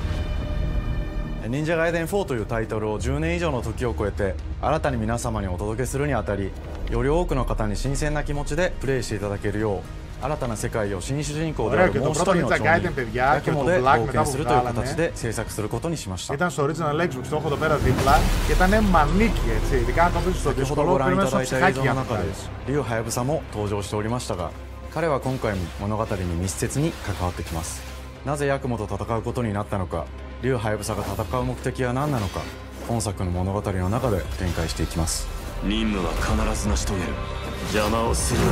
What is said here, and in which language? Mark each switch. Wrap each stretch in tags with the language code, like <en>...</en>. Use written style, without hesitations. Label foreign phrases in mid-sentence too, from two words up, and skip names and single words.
<ja>忍者ガイデン4というタイトルを10年以上の時を超えて新たに皆様にお届けするにあたり、より多くの方に新鮮な気持ちでプレイしていただけるよう、新たな世界を新主人公であるもう一人の町人ヤクモで冒険するという形で制作することにしました。</ja> <el>Ήταν στο original Xbox, το έχω εδώ πέρα δίπλα και ήταν μανίκι, έτσι. Ειδικά αν το πεις στο δύσκολο, πρέπει να είσαι ψυχάκι για να κάνεις.</el> <ja>竜はやぶさも登場しておりましたが、彼は今回も物語に密接に関わってきます。なぜヤクモと戦うことになったのか、竜はやぶさが戦う目的は何なのか、本作の物語の中で展開していきます。任務は必ず成し遂げる。邪魔をするな。</ja>